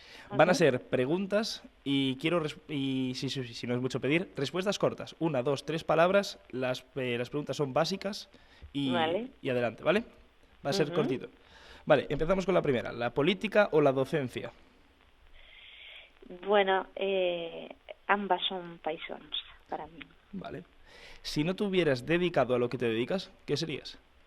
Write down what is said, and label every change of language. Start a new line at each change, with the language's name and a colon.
Spanish: Van a ser preguntas y si no es mucho pedir, respuestas cortas. 1, 2, 3 palabras, las preguntas son básicas y adelante, ¿vale? Va a ser cortito. Vale, empezamos con la primera. ¿La política o la docencia?
Galician: Bueno, ambas son paixóns para mí. Vale.
Spanish: Si no te hubieras dedicado a lo que te dedicas, ¿qué serías?